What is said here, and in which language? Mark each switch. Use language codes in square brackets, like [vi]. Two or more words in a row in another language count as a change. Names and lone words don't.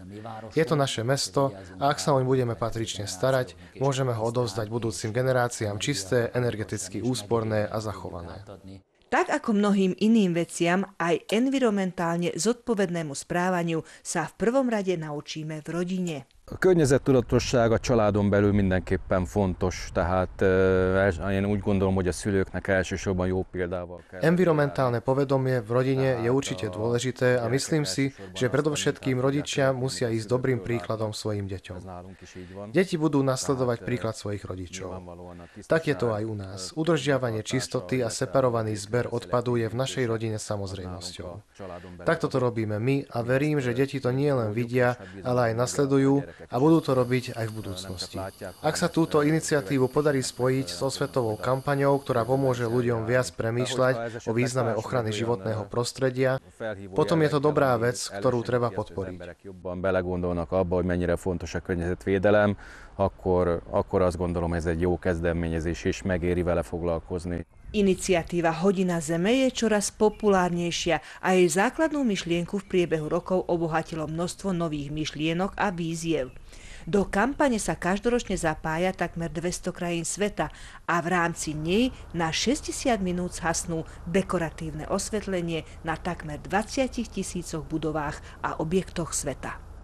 [sk] Je to naše mesto a ak sa oň budeme patrične starať, môžeme ho odovzdať budúcim generáciám čisté, energeticky úsporné a zachované. Tak ako mnohým iným veciam, aj environmentálne zodpovednému správaniu sa v prvom rade naučíme v rodine. [hu] A környezettudatosság a családon belül mindenképpen fontos, tehát én úgy gondolom, hogy a szülőknek elsősorban jó példával kell. [sk] Environmentálne povedomie v rodine je určite dôležité a myslím si, že predovšetkým rodičia musia ísť dobrým príkladom svojim deťom. Deti budú nasledovať príklad svojich rodičov. Tak je to aj u nás. Udržiavanie čistoty a separovaný zber odpadu je v našej rodine samozrejmosťou. Takto to robíme my a verím, že deti to nie len vidia, ale aj nasledujú a budú to robiť aj v budúcnosti. Ak sa túto iniciatívu podarí spojiť so svetovou kampaňou, ktorá pomôže ľuďom viac premýšľať o význame ochrany životného prostredia, potom je to dobrá vec, ktorú treba podporiť. [hu] Jobban belegondolnak abba, hogy mennyire fontos a környezetvédelem, akkor azt gondolom, ez egy jó kezdeményezés, és megéri vele foglalkozni. [sk] Iniciatíva Hodina Zeme je čoraz populárnejšia a jej základnú myšlienku v priebehu rokov obohatilo množstvo nových myšlienok a víziev. Do kampane sa každoročne zapája takmer 200 krajín sveta a v rámci nej na 60 minút zhasnú dekoratívne osvetlenie na takmer 20 000 budovách a objektoch sveta.